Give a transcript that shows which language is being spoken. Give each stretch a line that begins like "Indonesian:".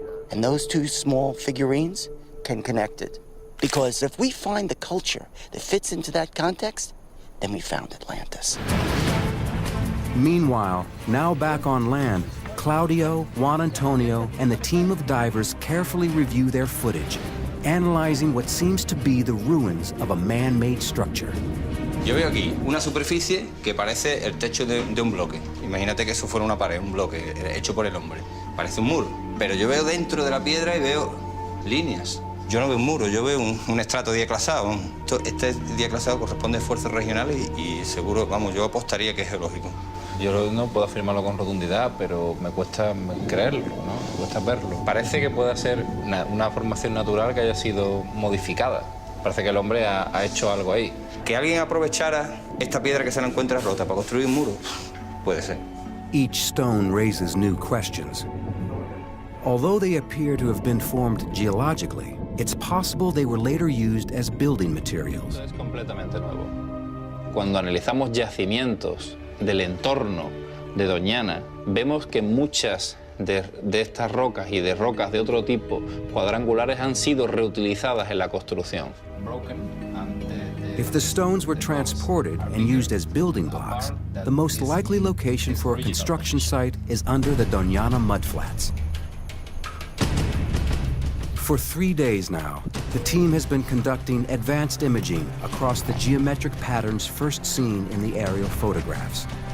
English: And those two small figurines can connect it. Because if we find the culture that fits into that context, then we found Atlantis. Meanwhile, now back on land, Claudio, Juan Antonio, and the team of divers carefully review their footage, analyzing what seems to be the ruins of a man-made structure.
Spanish: Yo veo aquí una superficie que parece el techo de un bloque. Imagínate que eso fuera una pared, un bloque hecho por el hombre. Parece un muro. Pero yo veo dentro de la piedra y veo líneas. Yo no veo un muro, yo veo un estrato diaclasado. Este diaclasado corresponde a esfuerzos regionales y seguro, vamos, yo apostaría que es geológico. Yo no puedo afirmarlo con rotundidad, pero me cuesta creerlo, ¿no? Me cuesta verlo. Parece que pueda ser una formación natural que haya sido modificada. Parece que el hombre ha hecho algo ahí. Que alguien aprovechara esta piedra que se la encuentra rota para construir un muro, puede ser.
English: Each stone raises new questions. Although they appear to have been formed geologically, it's possible they were later used as building materials.
Spanish: Es completamente nuevo. Cuando analizamos yacimientos del entorno de Doñana, vemos que muchas de estas rocas y de rocas de otro tipo cuadrangulares han sido reutilizadas en la construcción.
English: If the stones were transported and used as building blocks, the most likely location for a construction site is under the Doñana mudflats. For 3 days now, the team has been conducting advanced imaging across the geometric patterns first seen in the aerial photographs.